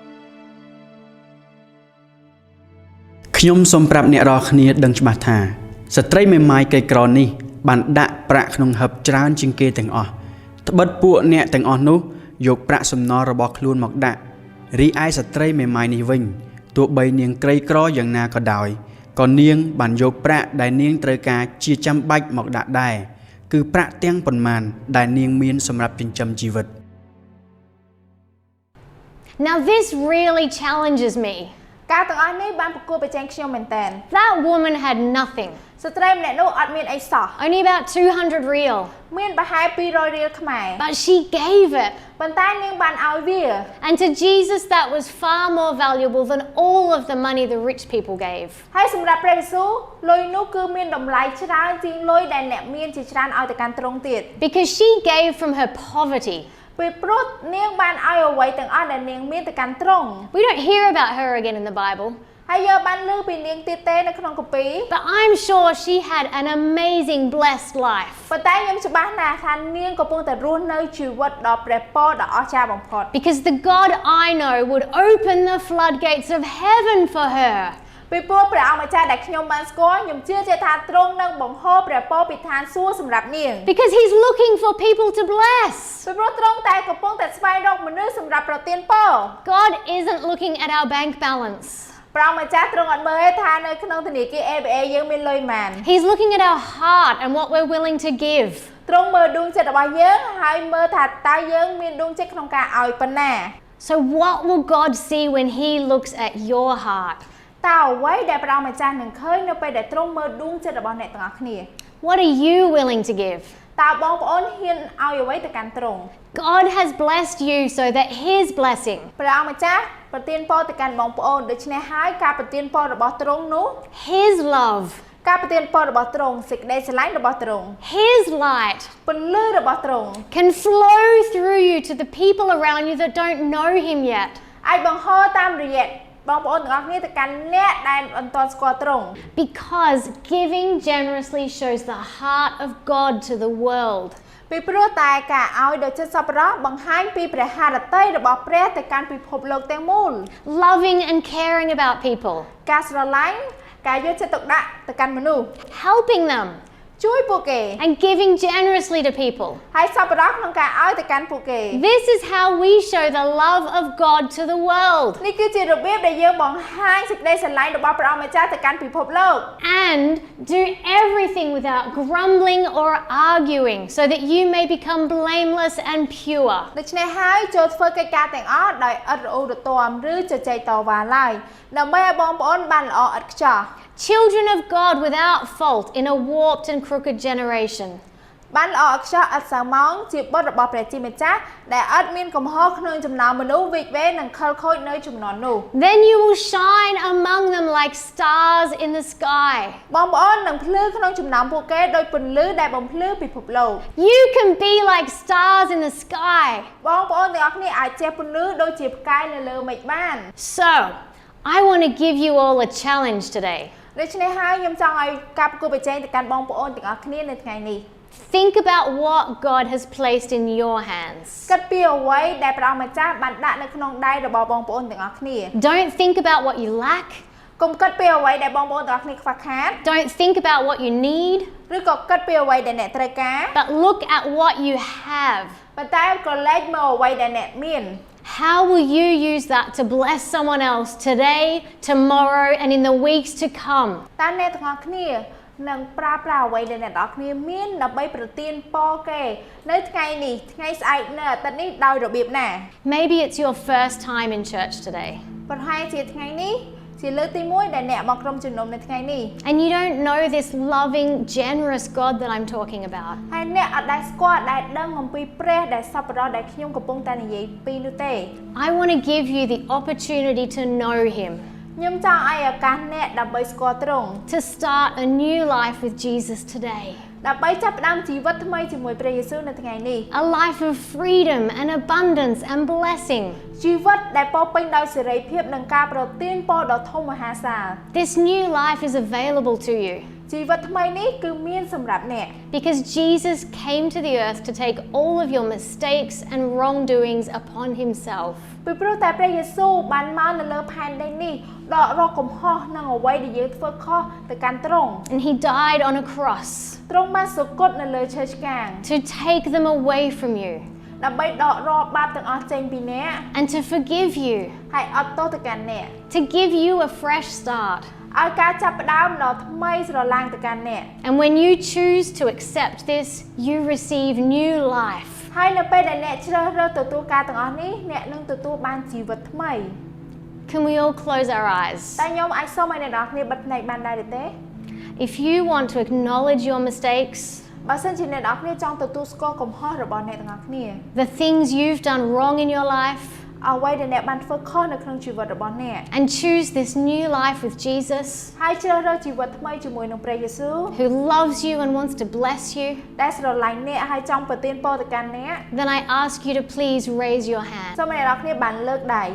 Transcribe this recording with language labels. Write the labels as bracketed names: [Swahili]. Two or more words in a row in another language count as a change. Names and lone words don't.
[Khmer] ខ្ញុំសូមប្រាប់អ្នករាល់គ្នាដឹងច្បាស់ថាស្ត្រីមេម៉ាយក្រីក្រនេះបានដាក់ប្រាក់ក្នុងហឹបច្រើនជាងគេទាំងអស់ត្បិតពួកអ្នកទាំងអស់នោះយកប្រាក់សំណល់របស់ខ្លួនមកដាក់រីឯស្ត្រីមេម៉ាយនេះវិញទោះបីនាងក្រីក្រយ៉ាងណាក៏ដោយក៏នាងបានយកប្រាក់ដែលនាងត្រូវការជាចាំបាច់មកដាក់ដែរគឺប្រាក់ទាំងប៉ុន្មានដែលនាងមានសម្រាប់ចិញ្ចឹមជីវិត [English] Now this really challenges me. [Khmer] ការទាំងអស់នេះបានប្រគួតប្រជែងខ្ញុំមែនតើ [English] That woman had nothing. [Khmer] ស្ត្រីម្នាក់នោះអត់មានអីសោះ [English] Only about 200 real. [Khmer] មានប្រហែល200រៀលខ្មែរ [English] But she gave it. [Khmer] ប៉ុន្តែនាងបានឲ្យវា [English] And to Jesus that was far more valuable than all of the money the rich people gave. [Khmer] ហើយសម្រាប់ព្រះយេស៊ូវលុយនោះគឺមានតម្លៃច្រើនជាងលុយដែលអ្នកមានជាច្រើនឲ្យទៅកាន់ទ្រង់ទៀត [English] Because she gave from her poverty. [Khmer] ពីព្រោះនាងបានឲ្យអ្វីទាំងអស់ដែលនាងមានទៅកាន់ទ្រង់ [English] We don't hear about her again in the Bible. [Khmer] ហើយយើងបានឮពីនាងទៀតទេនៅក្នុងគម្ពីរ [English] But I'm sure she had an amazing blessed life. [Khmer] ប៉ុន្តែខ្ញុំច្បាស់ណាស់ថានាងកំពុងតែរស់នៅជីវិតដ៏ព្រះពរដ៏អស្ចារ្យបំផុត [English] Because the God I know would open the floodgates of heaven for her. [Khmer] ពីព្រោះព្រះអង្គម្ចាស់ដែលខ្ញុំបានស្គាល់ខ្ញុំជឿជាក់ថាទ្រង់នឹងបង្ហូរព្រះពរពីឋានសួគ៌សម្រាប់នាង [English] Because he's looking for people to bless. [Khmer] ពីព្រោះទ្រង់តែកំពុងតែស្វែងរកមនុស្សសម្រាប់ប្រទានពរ [English] God isn't looking at our bank balance. [Khmer] ព្រះអង្គម្ចាស់ទ្រង់អត់មើលទេថានៅក្នុងធនាគារ ABA យើងមានលុយប៉ុន្មាន [English] He's looking at our heart and what we're willing to give. [Khmer] ទ្រង់មើលដួងចិត្តរបស់យើងហើយមើលថាតើយើងមានដួងចិត្តក្នុងការឲ្យប៉ុណ្ណា [English] So what will God see when he looks at your heart? [Khmer] តើអ្វីដែលព្រះអង្គម្ចាស់នឹងឃើញនៅពេលដែលទ្រង់មើលដួងចិត្តរបស់អ្នកទាំងអស់គ្នា [English] What are you willing to give? [Khmer] តើបងប្អូនហ៊ានឲ្យអ្វីទៅកាន់ទ្រង់ [English] God has blessed you so that his blessing, [Khmer] ព្រះអង្គម្ចាស់ប្រទានពរទៅកាន់បងប្អូនដូច្នេះហើយការប្រទានពររបស់ទ្រង់នោះ [English] his love, [Khmer] ការប្រទានពររបស់ទ្រង់សេចក្តីស្រឡាញ់របស់ទ្រង់ [English] his light [Khmer] ពន្លឺរបស់ទ្រង់ [English] can flow through you to the people around you that don't know him yet. [Khmer] អាចបង្ហូរតាមរយៈបងប្អូនទាំងអស់គ្នាទៅកាន់អ្នកដែលមិនទាន់ស្គាល់ទ្រង់ [English] Because giving generously shows the heart of God to the world. [Khmer] ពីព្រោះតែការឲ្យដោយចិត្តសប្បុរសបង្ហាញពីព្រះハរតីរបស់ព្រះទៅកាន់ពិភពលោកទាំងមូល [English] Loving and caring about people. [Khmer] ការស្រឡាញ់ការយកចិត្តទុកដាក់ទៅកាន់មនុស្ស [English] Helping them. [Khmer] ជួយពួកគេ [English] and giving generously to people. [Khmer] ហើយសប្បុរសក្នុងការឲ្យទៅកាន់ពួកគេ [English] This is how we show the love of God to the world. [Khmer] នេះគឺជារបៀបដែលយើងបង្ហាញសេចក្តីស្រឡាញ់របស់ព្រះអង្គម្ចាស់ទៅកាន់ពិភពលោក [English] And do everything without grumbling or arguing, so that you may become blameless and pure. [Khmer] ដូច្នេះហើយចូលធ្វើកិច្ចការទាំងអស់ដោយឥតរអ៊ូរទាំឬជជែកតវ៉ាឡើយដើម្បីឲ្យបងប្អូនបានល្អឥតខ្ចោះ [English] Children of God without fault in a warped and crooked generation. [Khmer] បានល្អឥតខ្ចោះឥតសៅម៉ោងជាបុត្ររបស់ព្រះជាម្ចាស់ដែលឥតមានកំហុសក្នុងចំណោមមនុស្សវិកវេនិងខលខូចនៅជំនាន់នោះ [English] Then you will shine among them like stars in the sky. [Khmer] បងប្អូននឹងភ្លឺក្នុងចំណោមពួកគេដោយពន្លឺដែលបំភ្លឺពិភពលោក [English] You can be like stars in the sky. [Khmer] បងប្អូនទាំងអស់គ្នាអាចជះពន្លឺដូចជាផ្កាយនៅលើមេឃបាន [English] So, I want to give you all a challenge today. [Khmer] ដូច្នេះហើយខ្ញុំចង់ឲ្យការប្រកួតប្រជែងទៅកាន់បងប្អូនទាំងអស់គ្នានៅថ្ងៃនេះ [English] Think about what God has placed in your hands. [Khmer] គិតពីអ្វីដែលព្រះអង្គម្ចាស់បានដាក់នៅក្នុងដៃរបស់បងប្អូនទាំងអស់គ្នា [English] Don't think about what you lack. [Khmer] កុំគិតពីអ្វីដែលបងប្អូនទាំងអស់គ្នាខ្វះខាត [English] Don't think about what you need. [Khmer] ឬក៏គិតពីអ្វីដែលអ្នកត្រូវការ [English] But look at what you have. [Khmer] ប៉ុន្តែក៏លេចមើលអ្វីដែលអ្នកមាន [English] How will you use that to bless someone else today, tomorrow, and in the weeks to come? [Khmer] តើអ្នកទាំងអស់គ្នានឹងប្រើប្រាស់អ្វីដែលអ្នកទាំងអស់គ្នាមានដើម្បីប្រទានពរគេនៅថ្ងៃនេះថ្ងៃស្អែកនៅអាទិត្យនេះដោយរបៀបណា [English] Maybe it's your first time in church today. [Khmer] ប្រហែលជាថ្ងៃនេះជាលើកទី1ដែលអ្នកមកក្រុមជំនុំនៅថ្ងៃនេះ [English] And you don't know this loving, generous God that I'm talking about. [Khmer] ហើយអ្នកអត់ដែលស្គាល់ដែលដឹងអំពីព្រះដែលសប្បុរសដែលខ្ញុំកំពុងតែនិយាយពីនោះទេ [English] I want to give you the opportunity to know Him, [Khmer] ខ្ញុំចង់ឲ្យឱកាសអ្នកដើម្បីស្គាល់ទ្រង់ [English] to start a new life with Jesus today. [Khmer] ដើម្បីចាប់ផ្ដើមជីវិតថ្មីជាមួយព្រះយេស៊ូវនៅថ្ងៃនេះ [English] A life of freedom and abundance and blessing. [Khmer] ជីវិតដែលពោរពេញដោយសេរីភាពនិងការប្រទានពរដ៏ធំមហាសាល [English] This new life is available to you [Khmer] ជីវិតថ្មីនេះគឺមានសម្រាប់អ្នក [English] because Jesus came to the earth to take all of your mistakes and wrongdoings upon Himself. [Khmer] ពីព្រោះតែព្រះយេស៊ូវបានមកនៅលើផែនដីនេះដករកកំហុសនិងអ្វីដែលយើងធ្វើខុសទៅកាន់ទ្រង់ [English] And He died on a cross [Khmer] ទ្រង់បានសុគតនៅលើឈើឆ្កាង [English] to take them away from you [Khmer] ដើម្បីដករកបាបទាំងអស់ចេញពីអ្នក [English] and to forgive you, [Khmer] ហើយអត់ទោសទៅកាន់អ្នក [English] to give you a fresh start. [Khmer] ឲ្យការចាប់ផ្ដើមដ៏ថ្មីស្រឡាងទៅកាន់អ្នក [English] And when you choose to accept this, you receive new life. [Khmer] ហើយនៅពេលដែលអ្នកជ្រើសរើសទទួលការទាំងអស់នេះអ្នកនឹងទទួលបានជីវិតថ្មី [English] Can we all close our eyes? [Khmer] តែខ្ញុំអាចសូមឲ្យអ្នកទាំងអស់គ្នាបិទភ្នែកបានដែរទេ [English] If you want to acknowledge your mistakes, [Khmer] បើសិនជាអ្នកទាំងអស់គ្នាចង់ទទួលស្គាល់កំហុសរបស់អ្នកទាំងអស់គ្នា [English] the things you've done wrong in your life, [Khmer] អ្វីដែលអ្នកបានធ្វើខុសនៅក្នុងជីវិតរបស់អ្នក [English] and choose this new life with Jesus, [Khmer] ហើយជ្រើសរើសជីវិតថ្មីជាមួយនឹងព្រះយេស៊ូវ [English] who loves you and wants to bless you, [Khmer] ដែលស្រឡាញ់អ្នកហើយចង់ប្រទានពរទៅកាន់អ្នក [English] then I ask you to please raise your hand. [Khmer] សូមឲ្យអ្នកទាំងអស់គ្នាបានលើកដៃ